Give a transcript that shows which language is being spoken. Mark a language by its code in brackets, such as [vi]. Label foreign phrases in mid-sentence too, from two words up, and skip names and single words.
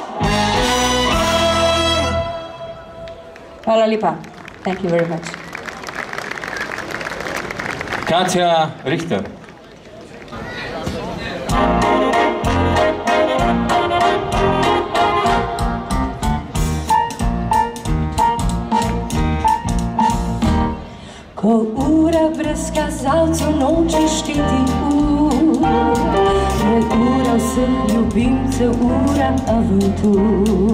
[sl] Hvala lepa. [en] Thank you very much. Katja Richter. [sl] Ko ura brez kazalcev noče šteti je ura vseh ljubimcev, ura avantur.